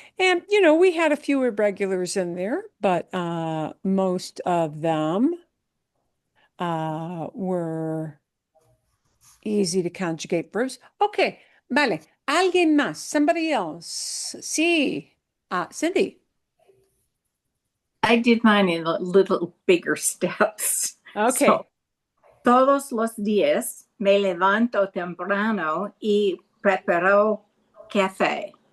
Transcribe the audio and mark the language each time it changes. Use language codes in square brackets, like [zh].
[en] And, we had a few irregulars in there, but most of them were easy to conjugate verbs. [es] Ok, vale. ¿Alguien más? [en] Somebody else? [es] Sí. Cindy. [en] I did mine in a little bigger steps. Okay. [es] So, todos los días me levanto temprano y preparo café.